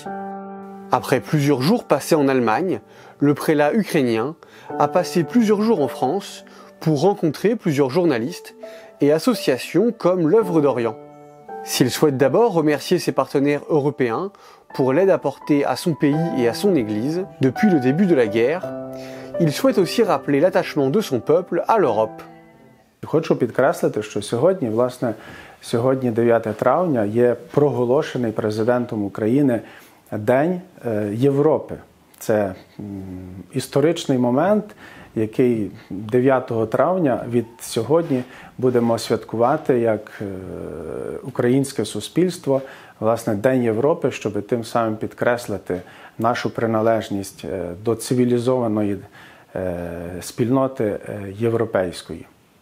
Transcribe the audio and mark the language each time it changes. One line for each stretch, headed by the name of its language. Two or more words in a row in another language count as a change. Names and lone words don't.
French: Après plusieurs jours passés en Allemagne, le prélat ukrainien a passé plusieurs jours en France pour rencontrer plusieurs journalistes et associations comme l'œuvre d'Orient. S'il souhaite d'abord remercier ses partenaires européens pour l'aide apportée à son pays et à son Église depuis le début de la guerre, il souhaite aussi rappeler l'attachement de son peuple à l'Europe.
Ukrainian: Хочу підкреслити, що сьогодні 9 травня, є проголошений президентом України День Європи. Це історичний момент, який 9 травня від сьогодні будемо святкувати як українське суспільство, власне, День Європи, щоб тим самим підкреслити нашу приналежність до цивілізованої спільноти європейської.